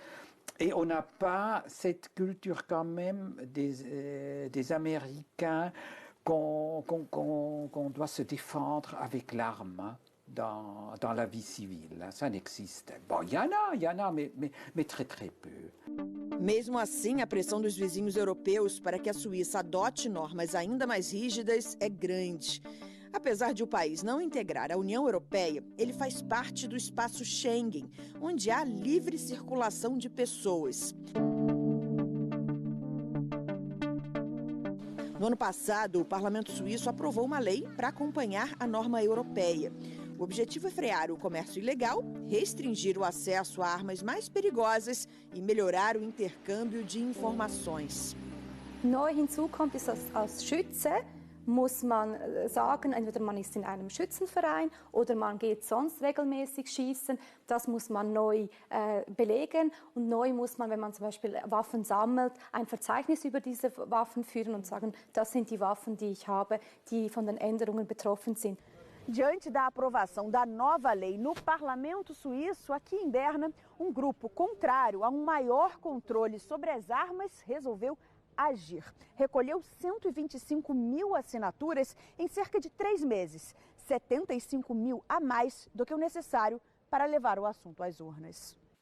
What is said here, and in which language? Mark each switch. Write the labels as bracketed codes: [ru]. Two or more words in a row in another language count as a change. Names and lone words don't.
[fr] Et on n'a pas cette culture quand même des Américains qu'on doit se défendre avec l'arme. Hein. dans la vie civile. Hein. Ça n'existe. Bon, il y en a, mais très très peu. [pt] Mesmo assim, a pressão dos vizinhos europeus para que a Suíça adote normas ainda mais rígidas é grande. Apesar de o país não integrar a União Europeia, ele faz parte do espaço Schengen, onde há livre circulação de pessoas. No ano passado, o Parlamento Suíço aprovou uma lei para acompanhar a norma europeia. O objetivo é frear o comércio ilegal, restringir o acesso a armas mais perigosas e melhorar o intercâmbio de informações. [de] Neu hinzu kommt, ist, dass als Schütze muss man sagen, entweder man ist in einem Schützenverein oder man geht sonst regelmäßig schießen. Das muss man neu belegen. Und neu muss man, wenn man zum Beispiel Waffen sammelt, ein Verzeichnis über diese Waffen führen und sagen, das sind die Waffen, die ich habe, die von den Änderungen betroffen sind. [pt] Diante da aprovação da nova lei no Parlamento Suíço, aqui em Berna, grupo contrário a maior controle sobre as armas resolveu agir. Recolheu 125 mil assinaturas em cerca de 3 meses, 75 mil a mais do que o necessário para levar o assunto às urnas.